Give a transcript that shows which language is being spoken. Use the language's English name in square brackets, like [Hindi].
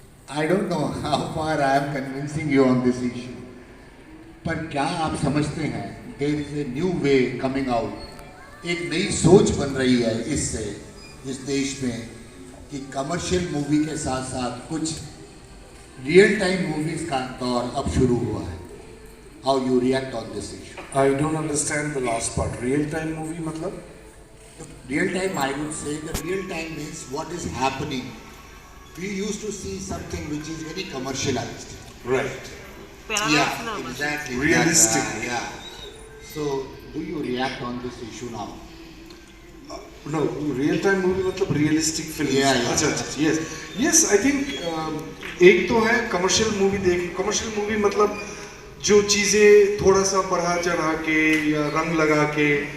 [English] I don't know how far I am convincing you on this issue, [Hindi] पर क्या आप समझते हैं [English] there is a new way coming out, [Hindi] एक नई सोच बन रही है इससे इस देश में कि कमर्शियल मूवी के साथ साथ कुछ रियल टाइम मूवीज का दौर अब शुरू हुआ है। [English] How you react on this issue? I don't understand the last part. Real time movie मतलब? Real time, I would say the real time means what is happening. We used to see something which is very commercialized. Right. Yeah, exactly. Realistic. Yeah. So, do you react on this issue now? No, real time movie मतलब realistic film. Yeah. [Hindi] अच्छा, yes. [English] I think [Hindi] एक तो है commercial movie commercial movie मतलब जो चीज़ें थोड़ा सा बढ़ा चढ़ा के या रंग लगा के